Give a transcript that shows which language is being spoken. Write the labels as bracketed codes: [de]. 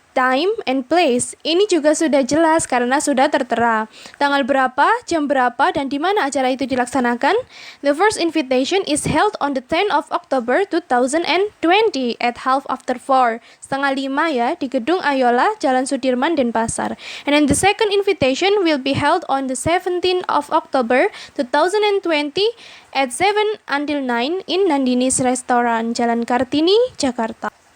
[en] time, and place. [id] Ini juga sudah jelas karena sudah tertera. Tanggal berapa, jam berapa, dan di mana acara itu dilaksanakan? [en] The first invitation is held on the 10th of October 2020 at 4:30. [id] Setengah 5 ya, di Gedung Ayola, Jalan Sudirman, Denpasar. [en] And then the second invitation will be held on the 17th of October 2020 at 7 until 9 in Nandini's Restaurant, Jalan Kartini, Jakarta.